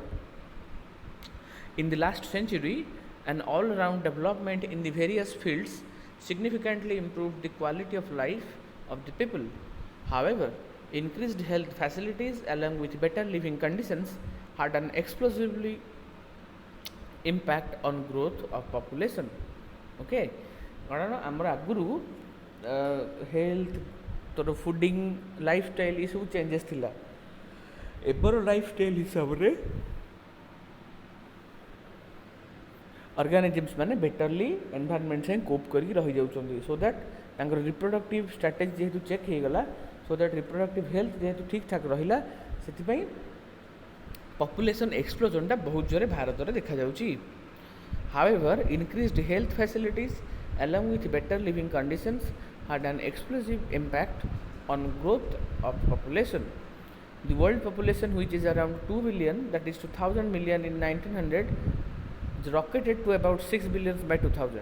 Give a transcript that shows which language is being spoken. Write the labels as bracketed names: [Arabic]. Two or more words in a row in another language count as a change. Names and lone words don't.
[English] In the last century, an all round development in the various fields significantly improved the quality of life of the people. However, increased health facilities along with better living conditions had an explosively impact on growth of population. [Odia] Okay, କାରଣ ଆମର ଆଗରୁ ହେଲ୍ଥ ତୋର [English] fooding lifestyle [Odia] ଏସବୁ ଚେଞ୍ଜେସ୍ ଥିଲା। ଏବେର ଲାଇଫଷ୍ଟାଇଲ୍ ହିସାବରେ ଅର୍ଗାନିଜିମ୍ସ ମାନେ [English] betterly environment [Odia] ସାଙ୍ଗେ କୋପ୍ କରିକି ରହିଯାଉଛନ୍ତି [English] so that [Odia] ତାଙ୍କର [English] reproductive strategy [Odia] ଯେହେତୁ ଚେକ୍ ହେଇଗଲା [English] so that reproductive health [Odia] ଯେହେତୁ ଠିକ୍ ଠାକ୍ ରହିଲା ସେଥିପାଇଁ [English] population explosion [Odia] ବହୁତ ଜୋରେ ଭାରତରେ ଦେଖାଯାଉଛି। [English] However, increased health facilities along with better living conditions had an explosive impact on growth of population. The world population, which is around 2 billion, that is 2000 million in 1900, rocketed to about 6 billion by 2000.